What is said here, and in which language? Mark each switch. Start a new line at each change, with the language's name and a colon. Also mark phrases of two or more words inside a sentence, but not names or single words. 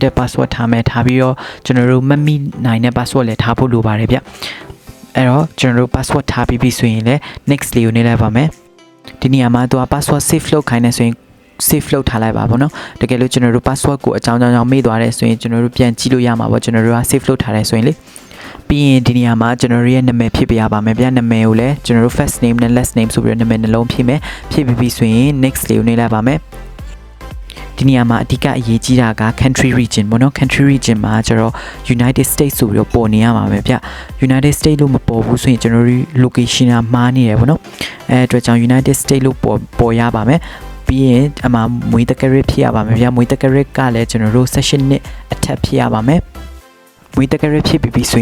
Burmese: တဲ့ password ထားမယ်ထားပြီးတော့ကျွန်တော်တို့မမိနိုင်တဲ့ password လည်းထားဖို့လိုပါတယ်ဗျအဲ့တော့ကျွန်တော်တို့ password ထားပြီးပြီဆိုရင်လည်း next လေးကိုနှိပ်လိုက်ပါမယ်ဒီနေရာမှာသူက
English: password save
Burmese: လုပ်ခိုင်းနေဆိုရင်save လုပ်ထားလိုက်ပါပေါ့နော်တကယ်လို့ကျွန်တော်တို့ password ကိုအကြောင်းမေ့သွားတယ်ဆိုရင်ကျွန်တော်တို့ပြန်ကြည့်လို့ရမှာပေါ့ကျွန်တော်တို့က save လုပ်ထားတယ်ဆိုရင်လေပြီးရင်ဒီနေရာမှာကျွန်တော်တို့ရဲ့နာမည်ဖြည့်ပေးရပါမယ်ဗျနာမည်ကိုလည်းကျွန်တော်တို့
English: first name
Burmese: နဲ့
English: last name
Burmese: ဆိုပြီးတော့နာမည်နှလုံးဖြည့်မယ်ဖြည့်ပြီးပြီဆိုရင် next လေးကိုနှိပ်လိုက်ပါမယ်ဒီနေရာမှာအဓိကအရေးကြီးတာက
English: country region
Burmese: ပေါ့နော်
English: country region
Burmese: မှာကျတော့ United States ဆိုပြီးတော့ပေါ်နေရမှာပဲဗျ United States လို့မပေါ်ဘူးဆိုရင်ကျွန်တော်တို့ location ကမှားနေတယ်ပေါ့နော်အဲအတွက်ကြောင့် United States လို့ပေါ်ရပါမယ်ပြီးရင်အမှမွေးတက္ကရာဖြစ်ရပါမယ်ဗျမွေးတက္ကရာကလည်းကျွန်တော်တို့ session နှစ်အထက်ဖြစ်ရပါမယ်မွေးတက္ကရာဖြစ်ပြီးဆို